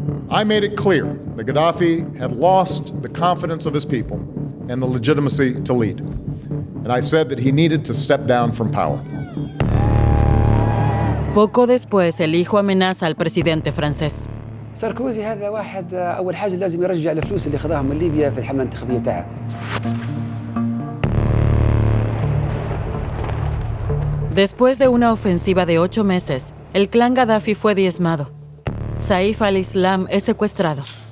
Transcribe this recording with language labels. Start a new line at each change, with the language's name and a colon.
English: I made it clear that Gaddafi had lost the confidence of his people and the legitimacy to lead. And I said that he needed to step down from power.
Spanish: Poco después, el hijo amenaza al presidente francés.
Arabic: ساركوزي هذا واحد أول حاجة لازم يرجع الفلوس اللي خذاها من ليبيا في الحملة الانتخابية بتاعها.
Spanish: Después de una ofensiva de 8 meses, el clan Gaddafi fue diezmado. Saif al-Islam es secuestrado.